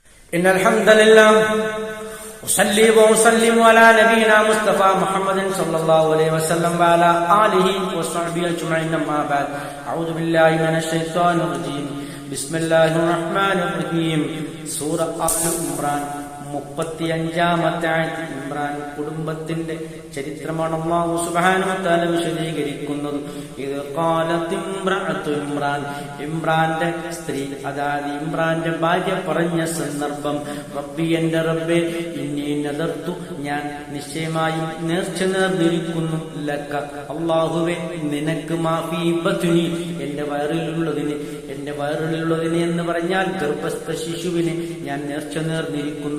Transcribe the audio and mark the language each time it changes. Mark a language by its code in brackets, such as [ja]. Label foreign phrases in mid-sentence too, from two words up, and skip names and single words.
[ar] إن الحمد لله أصلي وأسلم على نبينا مصطفى محمد صلى الله عليه وسلم وعلى آله وصحبه أجمعين أما بعد أعوذ بالله من الشيطان الرجيم بسم الله الرحمن الرحيم [ml] സൂറ ആൽ ഇംറാൻ 35-ാമത്തെ ആയത്ത്. ഇമ്രാൻ കുടുംബത്തിന്റെ ചരിത്രമാണ് അല്ലാഹു [ar] سبحانه وتعالى [ml] വിശദീകരിക്കുന്നത്. ഇത് [ar] قالت امرأة عمران, [ml] ഇമ്രാന്റെ സ്ത്രീ അതായത് ഇമ്രാന്റെ ഭാര്യ പറഞ്ഞ സന്ദർഭം, റബ്ബി എന്റെ റബ്ബേ, [ar] إني نذرت [ml] ഞാൻ നിശ്ചയമായും നേർച്ച നേർന്നിരിക്കുന്നു, ലക അല്ലാഹുവേ നിനക്ക്, [ar] ما في بطني [ml] എന്റെ വയറിലുള്ളതിന്, എന്റെ വയറിലുള്ളതിന് എന്ന് പറഞ്ഞാൽ ഗർഭസ്ഥ ശിശുവിന് ഞാൻ നേർച്ച നേർന്നിരിക്കുന്നു.